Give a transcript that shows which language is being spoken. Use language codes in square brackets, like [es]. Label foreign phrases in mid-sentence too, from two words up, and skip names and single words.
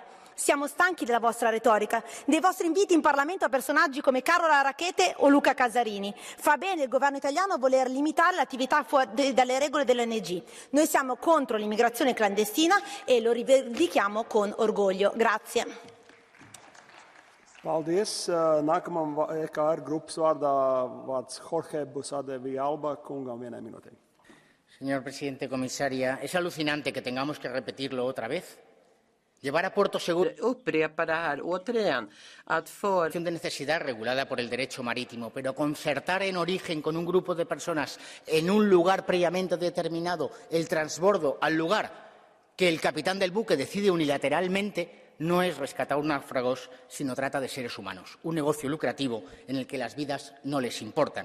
[it] Siamo stanchi della vostra retorica, dei vostri inviti in Parlamento a personaggi come Carola Rackete o Luca Casarini. Fa bene il governo italiano a voler limitare l'attività dalle regole dell'ONG. Noi siamo contro l'immigrazione clandestina e lo rivendichiamo con orgoglio. Grazie. [lv] Paldies. Nākamam EKR grupas vārdā vārds Jorge Busade Villalba kungam 1 minūte. [es] Señor presidente, comisaria, es alucinante que tengamos que repetirlo otra vez. Llevar a puerto seguro de necesidad regulada por el derecho marítimo, pero concertar en origen con un grupo de personas en un lugar previamente determinado el transbordo al lugar que el capitán del buque decide unilateralmente no es rescatar náufragos, sino trata de seres humanos, un negocio lucrativo en el que las vidas no les importan.